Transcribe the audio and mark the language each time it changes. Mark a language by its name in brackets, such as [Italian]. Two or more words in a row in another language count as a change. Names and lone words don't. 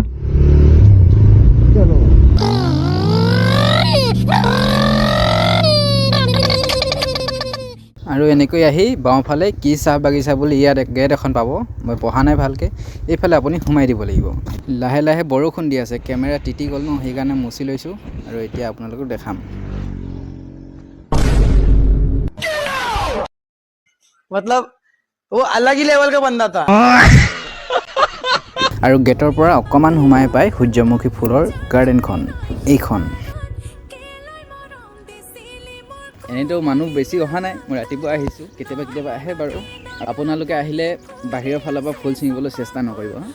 [Assamese] আৰু এনেকৈ আহি বাওঁফালে কি চাহ বাগিচা বুলি ইয়াত গেট এখন পাব। মই পঢ়া নাই ভালকৈ। এইফালে আপুনি সোমাই দিব লাগিব। লাহে লাহে বৰষুণ দি আছে, কেমেৰা তিতি গ'ল ন, সেইকাৰণে মুচি লৈছোঁ আৰু এতিয়া আপোনালোকক দেখাম। [Hindi] मतलब वो अलग ही लेवल का बंदा था। [Assamese] আৰু গেটৰ পৰা অকণমান সোমাই পাই সূৰ্যমুখী ফুলৰ গাৰ্ডেনখন এইখন। এনেইতো মানুহ বেছি অহা নাই, মই ৰাতিপুৱা আহিছোঁ, কেতিয়াবা আহে বাৰু। আপোনালোকে আহিলে বাহিৰৰ ফালৰ পৰা ফুল ছিঙিবলৈ চেষ্টা নকৰিব হা।